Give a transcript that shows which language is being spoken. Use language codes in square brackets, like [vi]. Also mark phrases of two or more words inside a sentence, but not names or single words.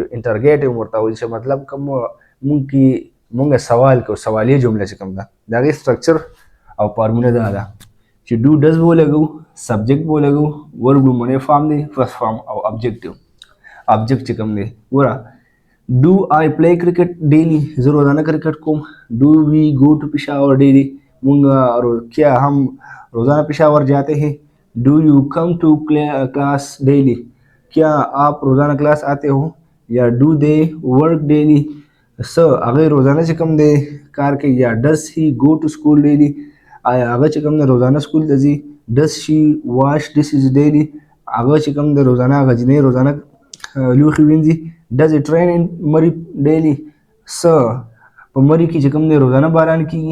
[ps] انټرګیټیو ورته وایي چې مطلب کوم مونږ سوال کوو، سوالیه جمله چې کوم ده د هغې سټرکچر او فارموله دا ده چې [en] do does [ps] به ولګو، سبجیکټ به ولګو، ورب لومړنی فارم دی، [en] first form [ps] او ابجیکټیو. ابجیکټ چې کوم دی ګوره، [en] do I play cricket daily, [ps] زه روزانه کرکټ کوم. [en] do we go to Peshawar daily, [ur] مونږ کیا ہم روزانہ پشاور جاتے ہیں. [en] do you come to class daily, [ur] کیا آپ روزانہ کلاس آتے ہو. [en] یا do they work daily, [ps] څه هغې روزانه چې کوم دی کار کوي. یا [en] does he go to school daily, [ps] آیا هغه چې کوم دی روزانه سکول ته ځي. [en] does she wash dishes daily, [ps] هغه چې کوم دی روزانه هغه جینۍ روزانه لوښي وینځي. [en] does it rain in Murree daily, [ps] څه په مري کې چې کوم دی روزانه باران کېږي.